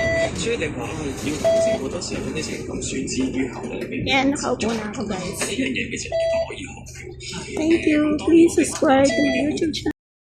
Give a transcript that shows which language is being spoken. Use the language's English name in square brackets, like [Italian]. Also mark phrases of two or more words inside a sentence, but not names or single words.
[Cantonese] 所以你話要同時好多時候將啲情感宣之於口裏邊， [Filipino] Yan, nakaupo na ako, guys. [Cantonese] 呢樣嘢其實亦都可以學。 [English] Thank you. Please subscribe to my YouTube channel.